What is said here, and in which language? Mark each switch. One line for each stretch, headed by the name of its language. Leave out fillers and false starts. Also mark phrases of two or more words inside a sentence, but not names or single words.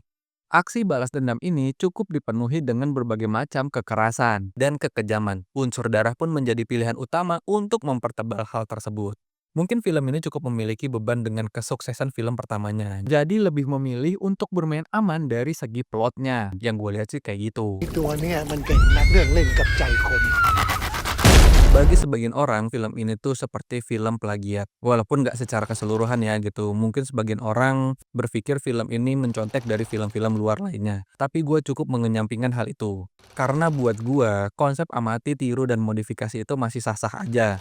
Indonesian: Aksi balas dendam ini cukup dipenuhi dengan berbagai macam kekerasan dan kekejaman. Unsur darah pun menjadi pilihan utama untuk mempertebal hal tersebut. Mungkin film ini cukup memiliki beban dengan kesuksesan film pertamanya. Jadi lebih memilih untuk bermain aman dari segi plotnya. Yang gue lihat sih kayak gitu.
Thai: ตัวเนี่ยมันเก่งนักเรื่องเล่นกับใจคน
Indonesian: Bagi sebagian orang, film ini tuh seperti film plagiat. Walaupun nggak secara keseluruhan ya gitu. Mungkin sebagian orang berpikir film ini mencontek dari film-film luar lainnya. Tapi gue cukup mengenyampingkan hal itu. Karena buat gue, konsep amati, tiru, dan modifikasi itu masih sah-sah aja.